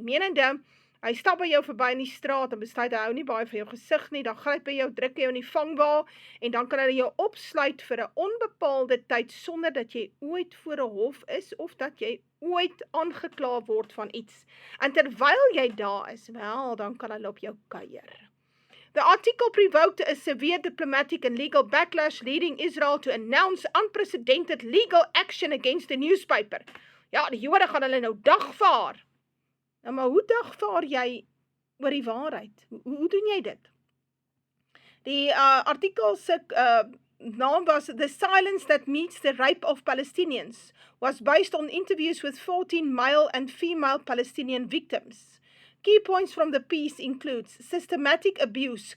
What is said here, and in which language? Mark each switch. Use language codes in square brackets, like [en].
[af] Menende, hy stap by jou verby in die straat en besluit hy hou nie baie van jou gesig nie, dan gryp hy jou, druk jou in die vangwa en dan kan hulle jou opsluit vir 'n onbepaalde tyd sonder dat jy ooit voor 'n hof is of dat jy ooit aangekla word van iets. En terwyl jy daar is, wel, dan kan hulle op jou kuier. [en] The article provoked a severe diplomatic and legal backlash, leading Israel to announce unprecedented legal action against the newspaper. [af] Ja, die Jode gaan hulle nou dagvaar. Nou, maar hoe dagvaar jy oor die waarheid? Hoe doen jy dit? Die artikel se naam was [en] The Silence That Meets the Rape of Palestinians, was based on interviews with 14 male and female Palestinian victims. Key points from the piece includes systematic abuse.